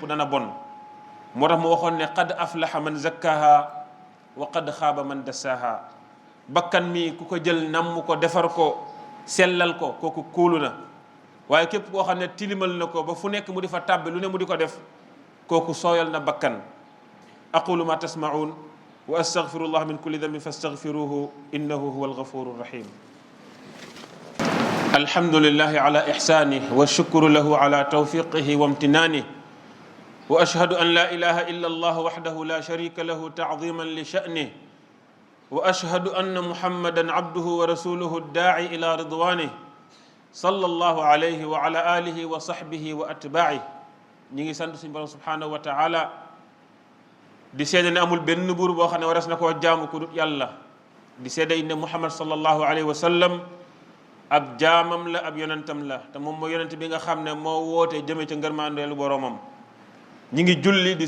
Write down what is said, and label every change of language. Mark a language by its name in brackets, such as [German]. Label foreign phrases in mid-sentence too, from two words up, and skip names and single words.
[Wolof] dana bon moo tax mu waxoon ne [Arabic] قد أفلح من زكاها وقد خاب من دساها [Wolof] bakkan mi ku ko jël namm ko defar ko sellal ko kooku kóolu na waaye képp koo xam ne tilimal na ko ba fu nekk mu di fa tàbbi lu ne mu di ko def kooku sooyal na bakkan [Arabic] أقول ما تسمعون وأستغفر الله من كل ذنب فاستغفروه إنه هو الغفور الرحيم الحمد لله على إحسانه والشكر له على توفيقه وامتنانه وأشهد أن لا إله إلا الله وحده لا شريك له تعظيما لشأنه وأشهد أن محمدا عبده ورسوله الداعي إلى رضوانه صلى الله عليه وعلى آله وصحبه وأتباعه [Wolof] ñi ngi sant suñu borom [Arabic] سبحانه وتعالى [Wolof] di seede ne amul benn buur boo xam ne waras na koo jaamu ku dut yàlla di seede ne muhammad [Arabic] صلى الله عليه وسلم [Wolof] ab jaamam la ab yonentam la te moom mooy yonent bi nga xam ne moo woote jëme ca ngërmandeelu boroomam ñi ngi julli di